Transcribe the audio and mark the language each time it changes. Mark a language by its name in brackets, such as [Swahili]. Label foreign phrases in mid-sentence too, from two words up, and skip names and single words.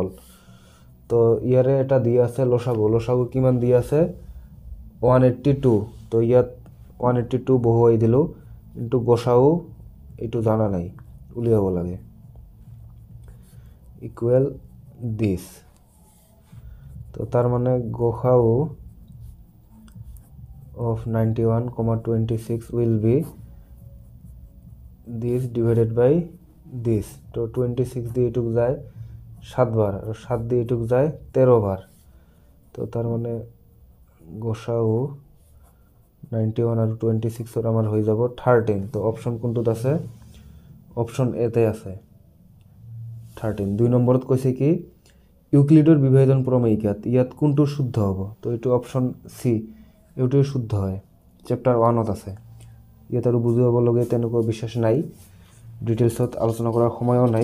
[Assamese] তো ইয়াৰে এটা দিয়া আছে লসাগু, লসাগু কিমান দিয়া আছে 182। তো ইয়াত 182 বহুৱাই দিলোঁ ইনটু গসাউ, এইটো জানা নাই উলিয়াব লাগে, ইকুৱেল দিছ। তো তাৰ মানে গসাউ [English] of 91,26 will be this divided by this। [Bangla] তো 26 দিয়ে এইটুক যায় 7 বার আর 7 দিয়ে এইটুক যায় 13 বার। তো তার মানে গসাউ 91 আর 26 আমার হয়ে যাব 13। [Assamese] তো অপশন কোনটোত আছে, অপশন এতে আছে 13। 2 নম্বৰত কৈছে কি ইউক্লিডৰ বিভাজন প্ৰমেয়িকাত ইয়াত কোনটো শুদ্ধ হ'ব। তো এইটো অপশন সি, এইটোৱে শুদ্ধ হয়, চেপ্টাৰ 1ত আছে। ইয়াত আৰু বুজিবলগীয়া তেনেকুৱা বিশেষ নাই, ডিটেইলছত আলোচনা কৰাৰ সময়ও নাই।